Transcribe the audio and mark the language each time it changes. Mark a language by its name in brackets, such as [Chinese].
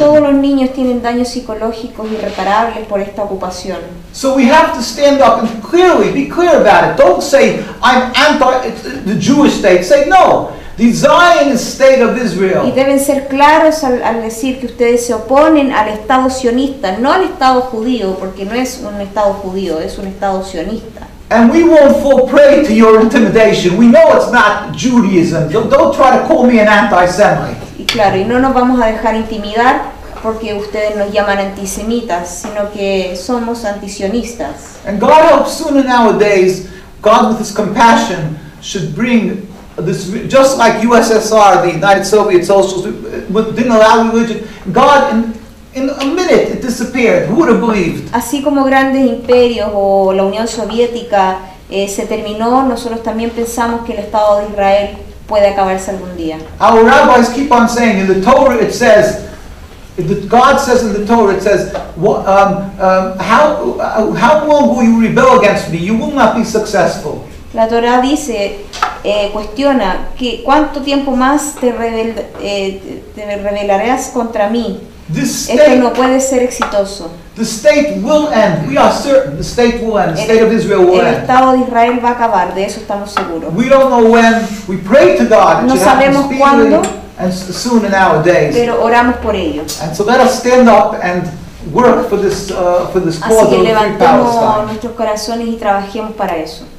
[Spanish] Todos los niños tienen daños psicológicos irreparables por esta ocupación. [English] So we have to stand up and be clear about it. Don't say I'm anti the Jewish state. Say no. The Zionist state of Israel. [Spanish] Y deben ser claros al decir que ustedes se oponen al Estado sionista, no al Estado judío, porque no es un Estado judío, es un Estado sionista. [English] And we won't fall prey to your intimidation. We know it's not Judaism. Don't try to call me an anti-Semite. [Spanish] Y claro, y no nos vamos a dejar intimidar porque ustedes nos llaman antisemitas, sino que somos antisionistas. [English] And God helps sooner nowadays. God, with His compassion, should bring this, just like USSR, the United Soviet Socialists, didn't allow religion. God, in a minute, it disappeared. Who would have believed? [Spanish] Así como grandes imperios o la Unión Soviética se terminó, nosotros también pensamos que el Estado de Israel puede acabarse algún día. [English] Our rabbis keep on saying, in the Torah it says, God says in the Torah, it says, how long will you rebel against me? You will not be successful. [Spanish] La Torah dice, cuestiona, que ¿cuánto tiempo más te rebelarás contra mí? Esto no puede ser exitoso. [English] The state will end. We are certain the state will end. The state of Israel will end. [Spanish] El Estado de Israel va a acabar, de eso estamos seguros. [English] We don't know when. We pray to God. [Spanish] No sabemos cuándo, [English] and soon in our days. [Spanish] Pero oramos por ello. [English] And so let us stand up and work for this cause of free Palestine. [Spanish] Así que levantemos nuestros corazones y trabajemos para eso.